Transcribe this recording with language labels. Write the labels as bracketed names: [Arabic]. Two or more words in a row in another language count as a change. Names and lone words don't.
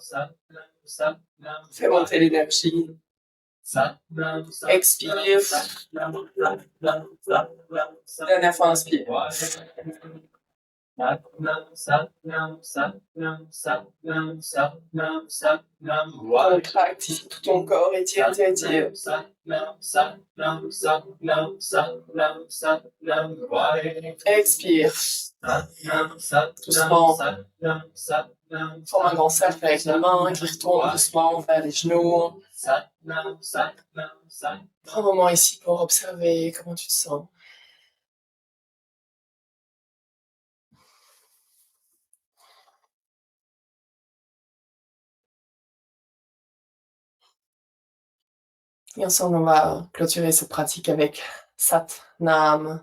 [French] Fais monter l'énergie. Expire. Dernière fois, inspire. [Punjabi] ਸਤਿਨਾਮ, ਸਤਿਨਾਮ, ਸਤਿਨਾਮ, ਸਤਿਨਾਮ, ਸਤਿਨਾਮ, ਸਤਿਨਾਮ, [French] Contracte ici tout ton corps, étire, étire, étire. [Punjabi] ਸਤਿਨਾਮ, ਸਤਿਨਾਮ, ਸਤਿਨਾਮ, ਸਤਿਨਾਮ, ਸਤਿਨਾਮ, [French] Expire. [Punjabi] ਸਤਿਨਾਮ, ਸਤਿਨਾਮ, [French] Doucement. [Punjabi] ਸਤਿਨਾਮ, ਸਤਿਨਾਮ, [French] Forme un grand cercle avec les mains qui retourne doucement vers les genoux. [Punjabi] ਸਤਿਨਾਮ, ਸਤਿਨਾਮ, ਸਤਿਨਾਮ. [French] Prends un moment ici pour observer comment tu te sens. Et ensemble, on va clôturer cette pratique avec Sat Nam.